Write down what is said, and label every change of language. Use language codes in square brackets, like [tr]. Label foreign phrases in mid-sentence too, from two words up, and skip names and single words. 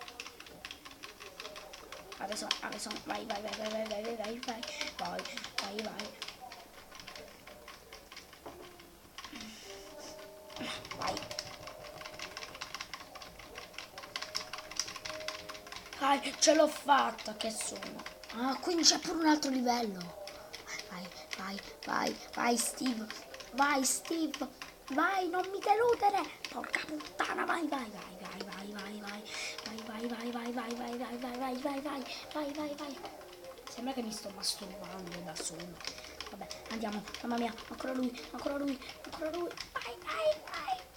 [it] Adesso, vai, vai, vai, vai, vai, vai, vai, vai, vai, vai, vai. Vai. Vai, ce l'ho fatta, che sono. Ah, quindi c'è pure un altro livello. Vai, vai, vai, vai, Steve. Vai, Steve. Vai, non mi deludere. Porca puttana, vai, vai, vai, vai, vai, vai, vai. Vai, vai, vai, vai, vai, vai, vai, vai, vai, vai, vai, vai, vai. Sembra che mi sto masturbando da solo. Vabbè, andiamo. Mamma mia, ancora lui, ancora lui, ancora lui. Vai, vai, vai.